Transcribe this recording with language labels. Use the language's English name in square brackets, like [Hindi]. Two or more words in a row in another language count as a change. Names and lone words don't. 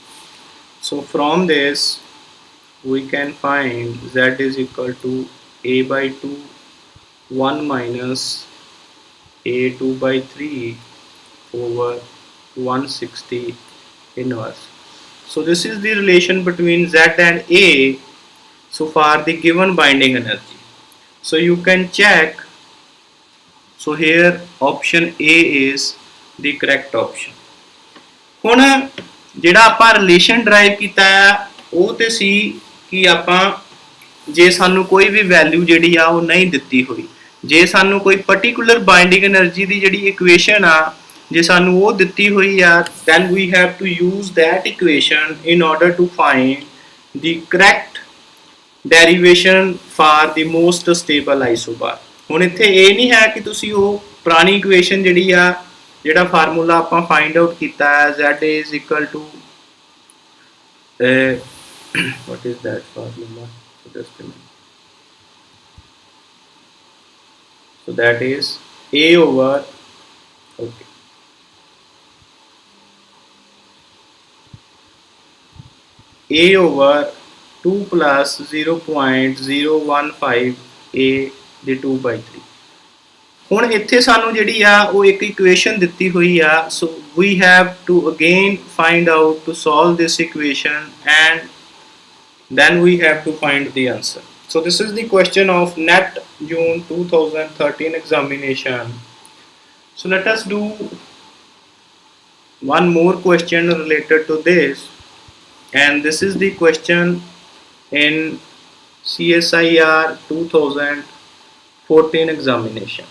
[English] So from this we can find Z is equal to A by 2, 1 minus A 2 by 3 over 160 inverse. So this is the relation between Z and A so far the given binding energy. So you can check. So here option A is the correct option. [Punjabi] ਹੁਣ ਜਿਹੜਾ ਆਪਾਂ [English] relation derive [Punjabi] ਕੀਤਾ ਆ ਉਹ ਤੇ ਸੀ ਕਿ ਆਪਾਂ ਜੇ ਸਾਨੂੰ ਕੋਈ ਵੀ ਵੈਲਿਊ ਜਿਹੜੀ ਆ ਉਹ ਨਹੀਂ ਦਿੱਤੀ ਹੋਈ, ਜੇ ਸਾਨੂੰ ਕੋਈ [English] particular binding energy [Punjabi] ਦੀ ਜਿਹੜੀ ਇਕੁਏਸ਼ਨ ਆ ਜੇ ਸਾਨੂੰ ਉਹ ਦਿੱਤੀ ਹੋਈ ਆ, [English] then we have to use that equation in order to find the correct derivation for the most stable isobar. [Punjabi] ਹੁਣ ਇੱਥੇ ਇਹ ਨਹੀਂ ਹੈ ਕਿ ਤੁਸੀਂ ਉਹ ਪੁਰਾਣੀ ਇਕੁਏਸ਼ਨ ਜਿਹੜੀ ਆ ਜਿਹੜਾ ਫਾਰਮੂਲਾ ਆਪਾਂ [English] find out [Punjabi] ਕੀਤਾ ਹੈ [English] Z is equal to what is that formula? So just a minute. So that is A over, okay, A over 2 plus 0.015 A the 2 by 3. [Punjabi] ਹੁਣ ਇੱਥੇ ਸਾਨੂੰ ਜਿਹੜੀ ਆ ਉਹ ਇੱਕ ਇਕੁਏਸ਼ਨ ਦਿੱਤੀ ਹੋਈ ਆ, [English] so we have to again find out to solve this equation and then we have to find the answer. So this is the question of NET June 2013 examination. So let us do one more question related to this, and this is the question in CSIR 2014 examination.